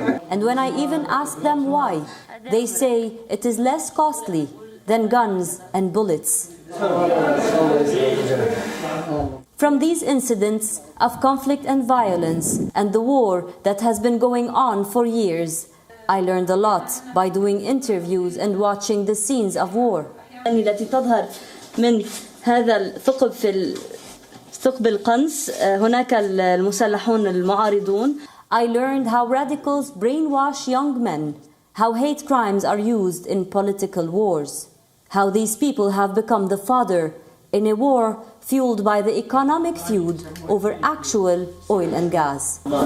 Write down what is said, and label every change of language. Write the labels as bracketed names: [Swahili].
[English] And when I even ask them why, they say it is less costly than guns and bullets. From these incidents of conflict and violence and the war that has been going on for years, I learned a lot by doing interviews and watching the scenes of war. [Arabic] التي تظهر من هذا الثقب في ثقب القنص هناك المسلحون المعارضون. [English] I learned how radicals brainwash young men, how hate crimes are used in political wars, how these people have become the fodder in a war fueled by the economic feud over actual oil and gas.